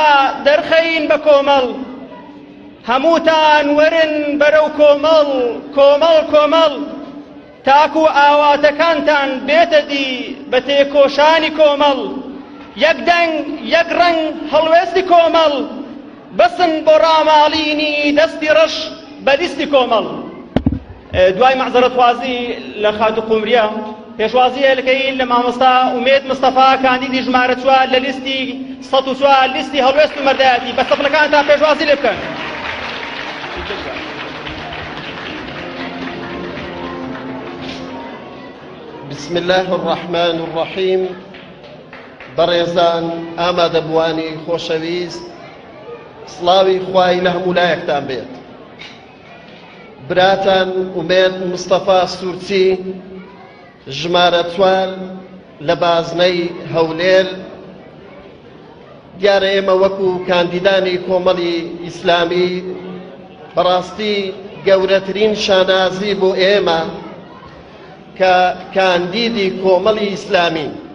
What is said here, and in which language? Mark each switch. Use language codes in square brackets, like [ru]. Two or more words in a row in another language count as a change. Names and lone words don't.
[ckb] دەرخەین بە کۆمەڵ هەمووتان وەرن بەرەو کۆمەڵ کۆمەڵ کۆمەڵ تاکو ئاواتەکانتان بێتە دی بە تێکۆشانی کۆمەڵ یەکدەنگ یەک ڕەنگ هەڵوێستی کۆمەڵ بسن بۆ ڕاماڵینی دەستی ڕەش بە لیستی کۆمەڵ. دوای مەعزەرەتخوازی لە خاتو قومریە پێشوازی هێلکەی لە مامۆستا ئومێد مستەفا کاندیدی ژمارە 4 لە لیستی 104 لیستی هەڵوێست و مەردایەتی بە سەفلەکانتان پێشوازی لێ بکەن. [ar] بسم الله الرحمن الرحیم. [ckb] بەڕێزان ئامادەبوانی خۆشەویست، سڵاوی خوای لە هەموو لایەکتان بێت. براتان ئومێد مستەفا سوورچی ژمارە 4 لە بازنەی هەولێر، دیارە ئێمە وەکو کاندیدانی کۆمەڵی ئیسلامی بەڕاستی گەورەترین شانازی بۆ ئێمە کە کاندیدی کۆمەڵی ئیسلامی.